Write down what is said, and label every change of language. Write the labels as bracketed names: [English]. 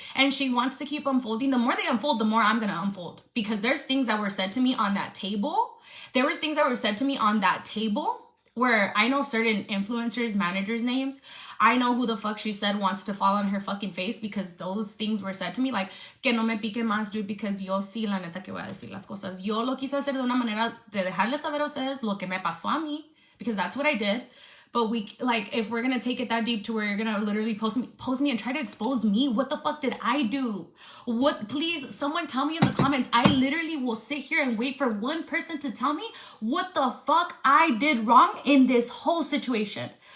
[English] And she wants to keep unfolding. The more they unfold, the more I'm gonna unfold. Because there's things that were said to me on that table. There was things that were said to me on that table where I know certain influencers, managers' names. I know who the fuck she said wants to fall on her fucking face because those things were said to me. [Spanish] Like, que no me pique más, dude, [English] because [Spanish] yo sí, la neta, que voy a decir las cosas. Yo lo quise hacer de una manera de dejarles saber a ustedes lo que me pasó a mí. [English] Because that's what I did. But we, like, if we're gonna take it that deep to where you're gonna literally post me and try to expose me, what the fuck did I do? What, please, someone tell me in the comments. I literally will sit here and wait for one person to tell me what the fuck I did wrong in this whole situation.